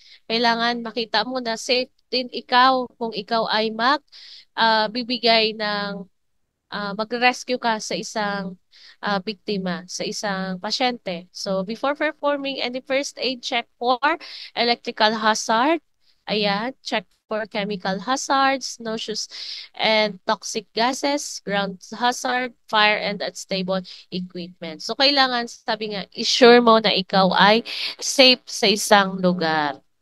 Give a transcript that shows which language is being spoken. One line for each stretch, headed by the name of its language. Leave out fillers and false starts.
Filipino: Kailangan makita mo na safe din ikaw kung ikaw ay bibigay ng magre-rescue ka sa isang biktima, sa isang pasyente.
English: So, before performing any first aid, check for electrical hazard. Ayan, check for chemical hazards, noxious and toxic gases, ground hazard, fire, and unstable equipment.
Filipino: So, kailangan, sabi nga, issure mo na ikaw ay safe sa isang lugar.